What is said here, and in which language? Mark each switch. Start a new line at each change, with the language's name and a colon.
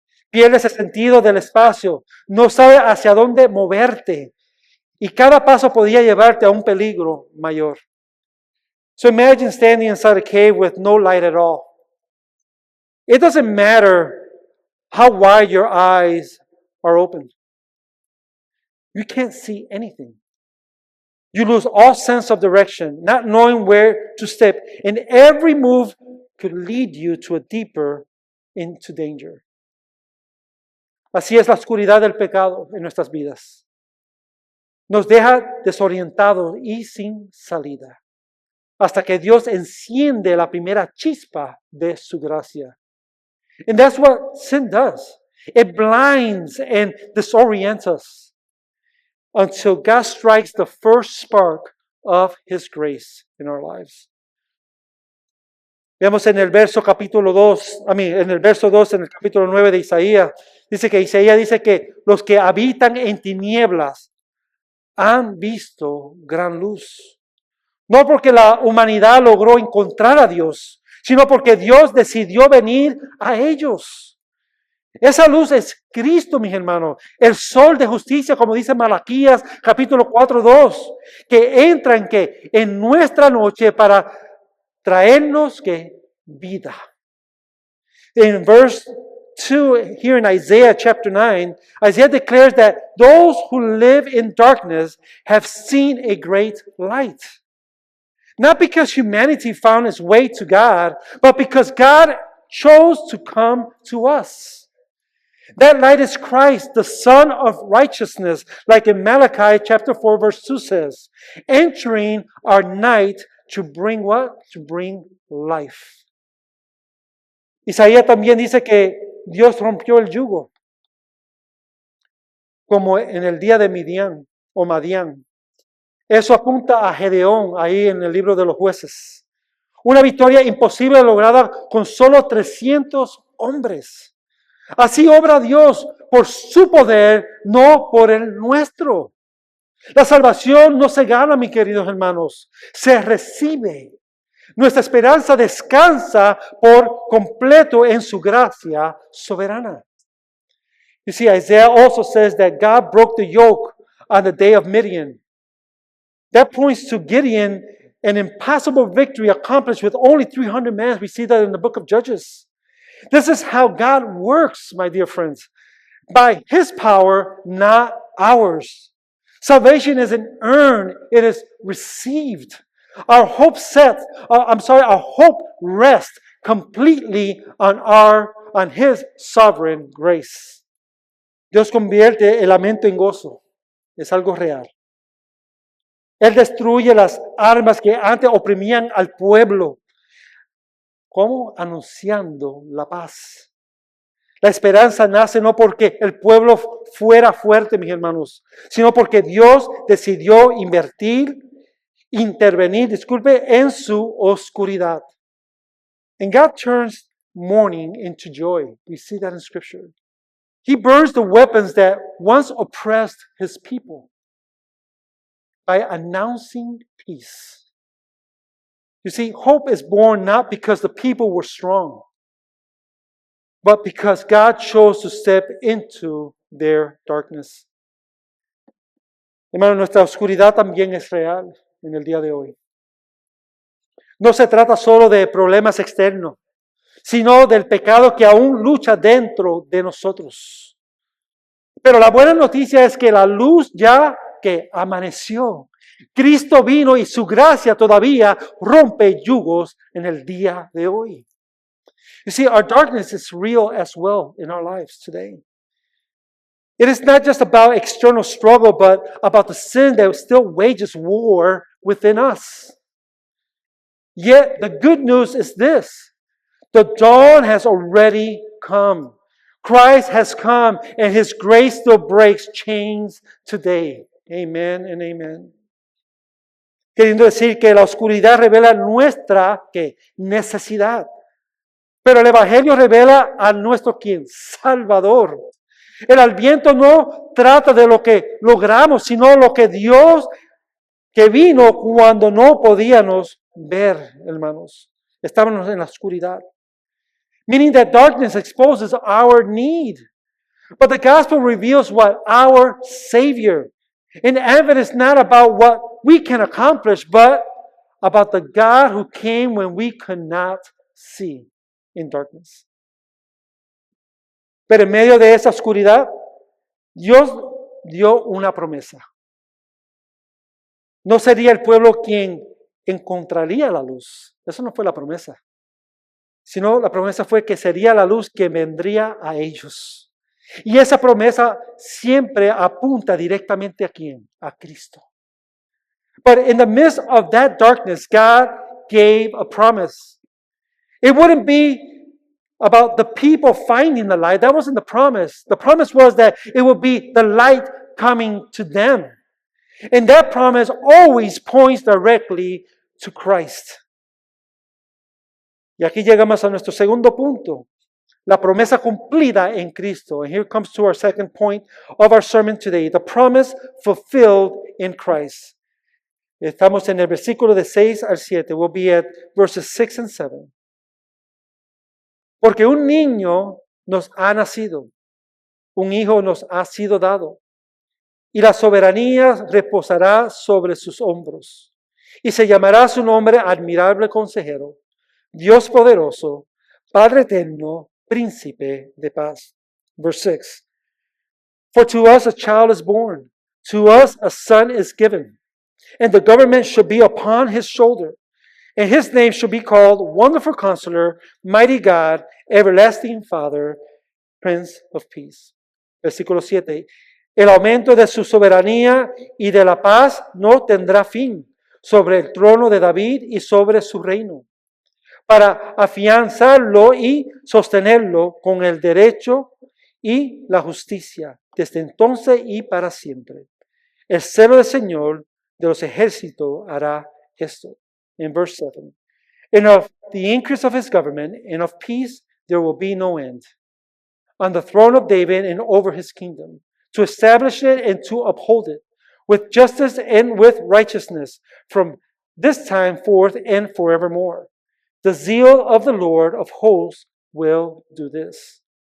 Spanish: Pierdes el sentido del espacio, no sabes hacia dónde moverte. Y cada paso podía llevarte a un peligro mayor.
English: So imagine standing inside a cave with no light at all. It doesn't matter how wide your eyes are open. You can't see anything. You lose all sense of direction, not knowing where to step, and every move could lead you to a deeper into danger.
Spanish: Así es la oscuridad del pecado en nuestras vidas. Nos deja desorientados y sin salida, hasta que Dios enciende la primera chispa de su gracia.
English: And that's what sin does. It blinds and disorients us until God strikes the first spark of His grace in our lives.
Spanish: Vemos en el verso 2, en el capítulo 9 de Isaías, dice que los que habitan en tinieblas han visto gran luz. No porque la humanidad logró encontrar a Dios, sino porque Dios decidió venir a ellos. Esa luz es Cristo, mis hermanos, el sol de justicia, como dice Malaquías capítulo 4:2, que entra en nuestra noche para traernos vida.
English: In verse 2, here in Isaiah chapter 9, Isaiah declares that those who live in darkness have seen a great light. Not because humanity found its way to God, but because God chose to come to us. That light is Christ, the Son of righteousness, like in Malachi chapter 4 verse 2 says, entering our night to bring what? To bring life.
Spanish: Isaías también dice que Dios rompió el yugo, como en el día de Midian o Madián. Eso apunta a Gedeón ahí en el libro de los jueces. Una victoria imposible lograda con solo 300 hombres. Así obra Dios por su poder, no por el nuestro. La salvación no se gana, mis queridos hermanos, se recibe. Nuestra esperanza descansa por completo en su gracia soberana.
English: You see, Isaiah also says that God broke the yoke on the day of Midian. That points to Gideon, an impossible victory accomplished with only 300 men. We see that in the book of Judges. This is how God works, my dear friends. By His power, not ours. Salvation isn't earned, it is received. Our hope our hope rests completely on His sovereign grace.
Spanish: Dios convierte el lamento en gozo. Es algo real. Él destruye las armas que antes oprimían al pueblo. ¿Cómo? Anunciando la paz. La esperanza nace no porque el pueblo fuera fuerte, mis hermanos, sino porque Dios decidió intervenir, en su oscuridad.
English: And God turns mourning into joy. We see that in Scripture. He burns the weapons that once oppressed His people by announcing peace. You see, hope is born not because the people were strong, but because God chose to step into their darkness.
Spanish: Hermano, nuestra oscuridad también es real en el día de hoy. No se trata solo de problemas externos, sino del pecado que aún lucha dentro de nosotros. Pero la buena noticia es que la luz ya que amaneció. Cristo vino y su gracia todavía rompe yugos en el día de hoy.
English: You see, our darkness is real as well in our lives today. It is not just about external struggle, but about the sin that still wages war within us. Yet the good news is this: the dawn has already come. Christ has come, and His grace still breaks chains today. Amen and amen.
Spanish: Queriendo decir que la oscuridad revela nuestra necesidad. Pero el Evangelio revela a nuestro ¿quién? Salvador. El Adviento no trata de lo que logramos, sino lo que Dios que vino cuando no podíamos ver, hermanos. Estábamos en la oscuridad.
English: Meaning that darkness exposes our need. But the gospel reveals what? Our Savior. And Advent is not about what we can accomplish, but about the God who came when we could not see in darkness.
Spanish: Pero en medio de esa oscuridad, Dios dio una promesa. No sería el pueblo quien encontraría la luz. Eso no fue la promesa. Sino la promesa fue que sería la luz que vendría a ellos. Y esa promesa siempre apunta directamente a quién? A Cristo.
English: But in the midst of that darkness, God gave a promise. It wouldn't be about the people finding the light. That wasn't the promise. The promise was that it would be the light coming to them. And that promise always points directly to Christ.
Spanish: Y aquí llegamos a nuestro segundo punto. La promesa cumplida en Cristo.
English: And here comes to our second point of our sermon today. The promise fulfilled in Christ.
Spanish: Estamos en el versículo de 6 al 7.
English: We'll be at verses 6 and 7.
Spanish: Porque un niño nos ha nacido, un hijo nos ha sido dado, y la soberanía reposará sobre sus hombros. Y se llamará su nombre Admirable Consejero, Dios Poderoso, Padre Eterno, Príncipe de Paz.
English: Verse 6. For to us a child is born, to us a son is given, and the government shall be upon his shoulder. And His name shall be called Wonderful Counselor, Mighty God, Everlasting Father, Prince of Peace.
Spanish: Versículo 7. El aumento de su soberanía y de la paz no tendrá fin sobre el trono de David y sobre su reino, para afianzarlo y sostenerlo con el derecho y la justicia, desde entonces y para siempre. El celo del Señor de los ejércitos hará esto.
English: In verse 7, and of the increase of His government and of peace there will be no end, on the throne of David and over His kingdom, to establish it and to uphold it, with justice and with righteousness from this time forth and forevermore. The zeal of the Lord of hosts will do this.